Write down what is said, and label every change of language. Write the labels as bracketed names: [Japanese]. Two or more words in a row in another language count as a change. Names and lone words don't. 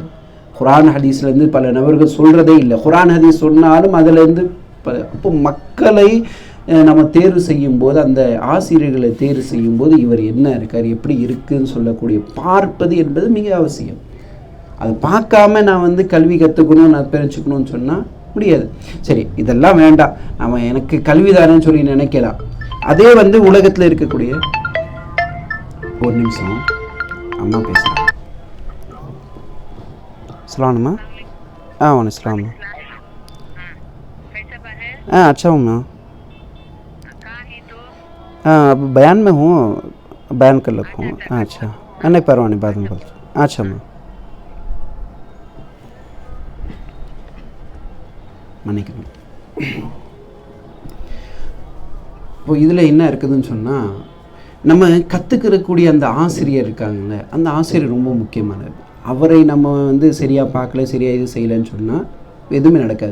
[Tamil] குர்ஆன் ஹதீஸ்லேருந்து பல நபர்கள் சொல்கிறதே இல்லை. குர்ஆன் ஹதீஸ் சொன்னாலும் அதிலேருந்து அப்போ மக்களை நம்ம தேர்வு செய்யும்போது, அந்த ஆசிரியர்களை தேர்வு செய்யும்போது இவர் என்ன இருக்கார், எப்படி இருக்குதுன்னு சொல்லக்கூடிய பார்ப்பது என்பது மிக அவசியம். அது பார்க்காம நான் கல்வி கற்றுக்கணும், நான் தெரிஞ்சுக்கணும்னு சொன்னால் முடியாது. சரி, இதெல்லாம் வேண்டாம், நம்ம எனக்கு கல்வி தானேன்னு சொல்லி நினைக்கலாம். அதே உலகத்தில் இருக்கக்கூடிய ஒரு நிமிஷம் அம்மா பேசுகிறேன். [Hindi] सलाम सलाम। अच्छा हूँ मैं। अब बयान में हूँ, बयान कर रखा हूँ। अच्छा नहीं, परवाह नहीं, बाद में बोलता। अच्छा मैं மன்னிக்கணும். [Tamil] இப்போ இதில் என்ன இருக்குதுன்னு சொன்னால், நம்ம கற்றுக்கிறக்கூடிய அந்த ஆசிரியர் இருக்காங்கல்ல, அந்த ஆசிரியர் ரொம்ப முக்கியமானது. அவரை நம்ம சரியாக பார்க்கல, சரியாக இது செய்யலைன்னு சொன்னால் எதுவுமே நடக்காது.